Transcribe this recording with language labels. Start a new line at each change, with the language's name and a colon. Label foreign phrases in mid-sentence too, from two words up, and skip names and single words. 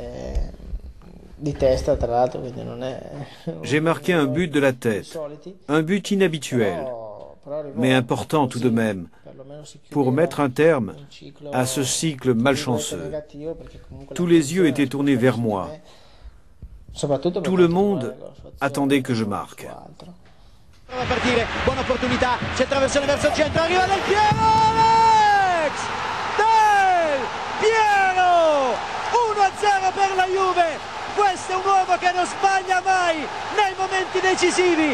French: J'ai marqué un but de la tête, un but inhabituel, mais important tout de même, pour mettre un terme à ce cycle malchanceux. Tous les yeux étaient tournés vers moi. Tout le monde attendait que je marque.
Italian: Prova a partire, buona opportunità, c'è traversone verso il centro, arriva Del Piero, Alex! Del Piero! 1-0 per la Juve! Questo è un uomo che non sbaglia mai nei momenti decisivi.